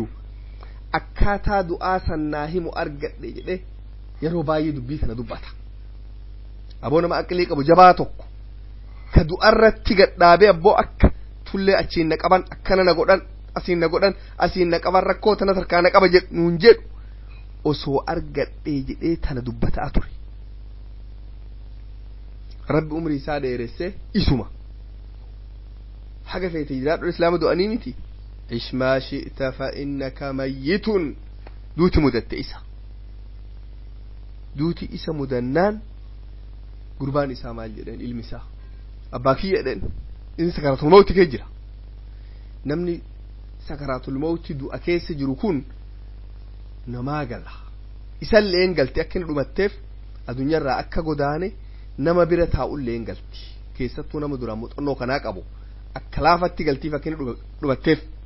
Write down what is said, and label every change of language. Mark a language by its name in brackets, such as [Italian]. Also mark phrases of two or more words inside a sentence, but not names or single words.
[Oromo] akkaataa du'aa sannaa himu argadhe jedhe yeroo baay'ee dubbii kana dubbata aboo nama aqlii qabu jabaa tokko ka du'arratti gadhaabee abboo akka tullee achiin na qaban akkana na godhan asiin na godhan asiin na qaban rakkoo tana tarkaa na qaba nuun jedhu osoo argadhee jedhee tana dubbataa ture rabbi umrii isaa dheeresse isuma haga feete jiraadhu islaama du'anii miti [Arabic] عش ما شئت فإنك ميت [Oromo] duuti mudatte isa duuti isa mudannaan gurbaan isaa maal jedhan ilmi isaa abbaa kiyya jedhan inni [Arabic] سكرات الموت [Oromo] kee jira namni [Arabic] سكرات الموت [Oromo] du'a keessa jiru kun namaa gala isallee hin galte akka inni dhumatteef addunyaarraa akka godaane nama bira taa'ullee hin galti keessattuu nama duraan muuxannoo kanaa qabu akka laafatti galtiif akka inni dhumatteef